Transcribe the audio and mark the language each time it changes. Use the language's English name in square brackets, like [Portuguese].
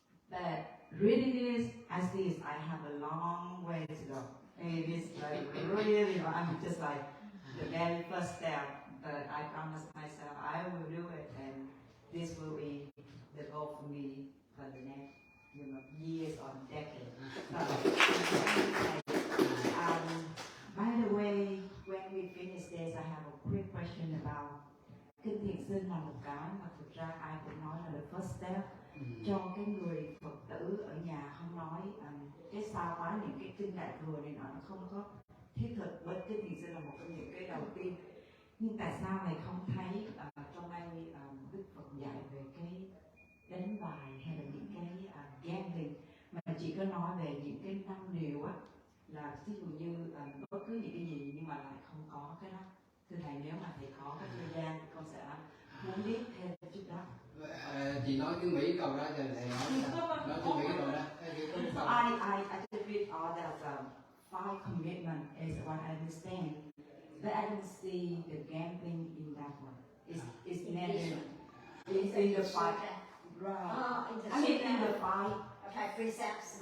[English] But reading this, I see I have a long way to go. And it's like really, I'm just like the very first step. But I promised myself I will do it, and this will be the goal for me for the next, years or decades. By the way, when we finish this, I have a quick question about [Vietnamese] kinh thiện sinh là một cái mà thực ra ai cũng nói là [English] the first step [Vietnamese] cho cái người Phật tử ở nhà, không nói cái sao quá những cái kinh đại thừa này nó không có thiết thực, với kinh thiện sinh là một trong những cái đầu tiên. Nhưng tại sao này không thấy trong đây Đức Phật dạy về cái đánh bài hay là những cái gambling, mà chỉ có nói về những cái 5 điều á, là ví dụ như bất cứ những cái gì nhưng mà lại không có cái đó. Thưa thầy, nếu mà thầy có cái thời gian con sẽ muốn biết thêm chút đó. Chị nói tiếng Mỹ câu đó cho thầy nói tiếng Mỹ rồi đó. [English] So I just read all that 5 commitment is what I understand, but I don't see the gambling in that one. It's never. It's in the 5. Right. I mean in the 5. Okay, precepts.